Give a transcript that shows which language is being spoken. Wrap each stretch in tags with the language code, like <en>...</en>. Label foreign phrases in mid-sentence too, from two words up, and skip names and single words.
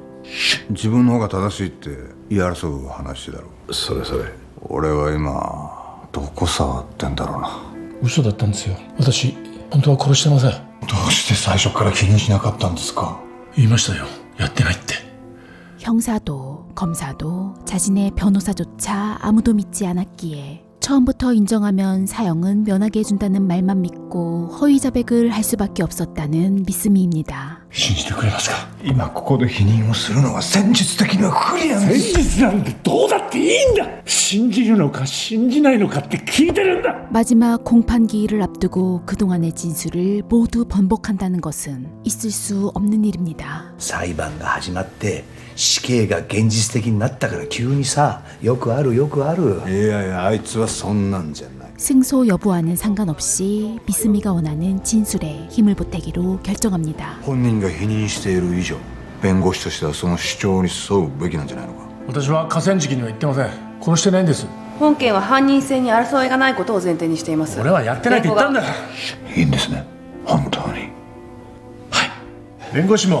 <ja>自分の方が正しいって言い争う話だろう。それ俺は今どこ触ってんだろうな。嘘だったんですよ。私本当は殺してません。どうして最初から気にしなかったんですか。言いましたよ、やってないって。</ja> <ko>형사도 검사도 자신의 변호사조차 아무도 믿지 않았기에 처음부터 인정하면 사형은 면하게 해준다는 말만 믿고 허위 자백을 할 수밖에 없었다는 미스미입니다.</ko> <ja>信じてくれますか。今ここで否認をするのは戦術的な不利なんです。現実なんてどうだっていいんだ。信じるのか信じないのかって聞いてるんだ。</ja> <ko>마지막 공판기일을 앞두고 그동안의 진술을 모두 번복한다는 것은 있을 수 없는 일입니다.</ko> <ja>裁判が始まって死刑が現実的になったから急にさ、よくあるよくある。いやいや、あいつはそんなんじゃない。</ja> <ko>승소 여부와는 상관없이 미스미가 원하는 진술에 힘을 보태기로 결정합니다.</ko> <ja>本人が否認している以上、弁護士としてはその主張に沿うべきなんじゃないのか。私は河川敷には行ってません。殺してないんです。本件は犯人性に争いがないことを前提にしています。俺はやってないって言ったんだ。いいんですね、本当に。はい。弁護士も</ja>